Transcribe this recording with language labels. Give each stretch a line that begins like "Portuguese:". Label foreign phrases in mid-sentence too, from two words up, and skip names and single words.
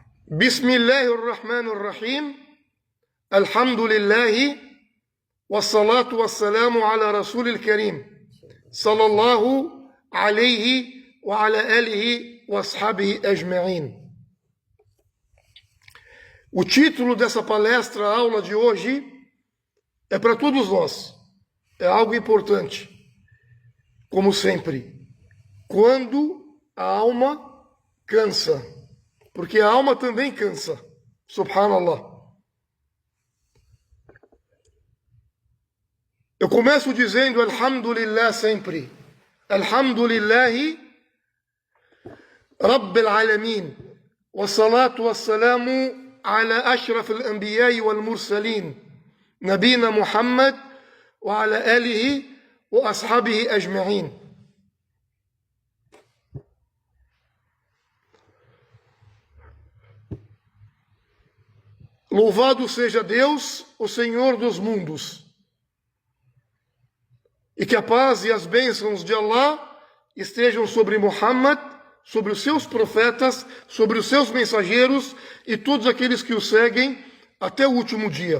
Arabic: Bismillahirrahmanirrahim. Alhamdulillah. والصلاة والسلام على رسول الكريم. صلى الله عليه وعلى آله وأصحابه أجمعين.
Portuguese: O título dessa palestra, a aula de hoje, é para todos nós. É algo importante. Como sempre. Quando a alma cansa. Porque a alma também cansa.
Arabic: Subhanallah.
Portuguese: Eu começo dizendo Alhamdulillah sempre.
Arabic: الحمد لله رب العالمين. والصلاة والسلام على أشرف الأنبياء والمرسلين. نبينا محمد وعلى آله وأصحابه أجمعين.
Portuguese: Louvado seja Deus, o Senhor dos mundos. E que a paz e as bênçãos de Allah estejam sobre Muhammad, sobre os seus profetas, sobre os seus mensageiros e todos aqueles que o seguem até o último dia.